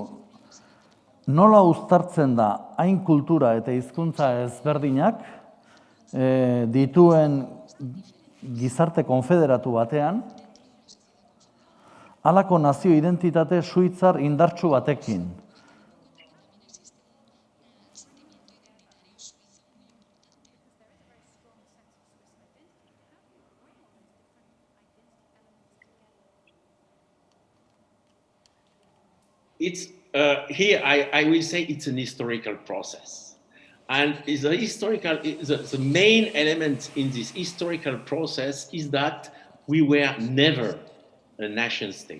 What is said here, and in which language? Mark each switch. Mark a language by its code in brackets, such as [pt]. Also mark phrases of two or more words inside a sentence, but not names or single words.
[eu] Nola uztartzen da hain kultura eta hizkuntza ezberdinak dituen gizarte konfederatu batean, halako nazio identitate suitzar indartsu batekin? [en] It's here I will say it's an historical process, and the main element in this historical process is that we were never a nation state.